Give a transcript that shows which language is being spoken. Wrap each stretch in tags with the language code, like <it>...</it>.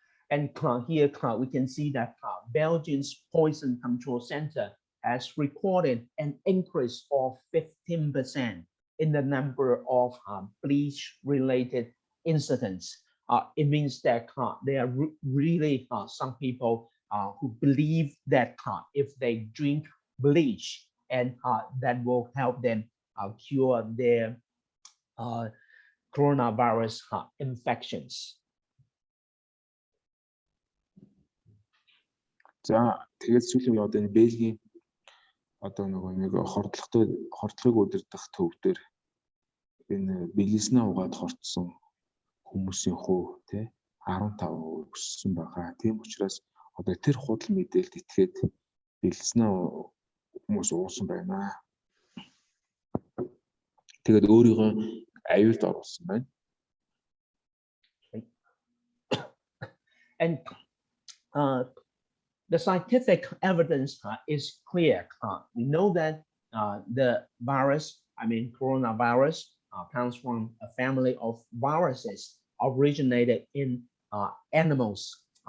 <en>And here we can see that Belgium's Poison Control Center has recorded an increase of 15% in the number of bleach-related incidents. It means that there are really some people who believe that if they drink bleach, and that will help them cure their coronavirus infections.</en> <mn>За тэгээд сүүлийн одоо энэ Бельгийн одоо нэг хордлогыг удирдах төв дээр энэ бэлэснээ угаад хорцсон хүмүүсийн хувь тий 15% өссөн байгаа. Тийм учраас одоо тэр худал мэдээлэлд итгээд бэлэснээ хүмүүс уусан байна. Тэгээд өөрийгөө аюулд оруулсан байна.</mn> <en>And the scientific evidence is clear. We know that the virus, coronavirus, comes from a family of viruses originated in animals.</en>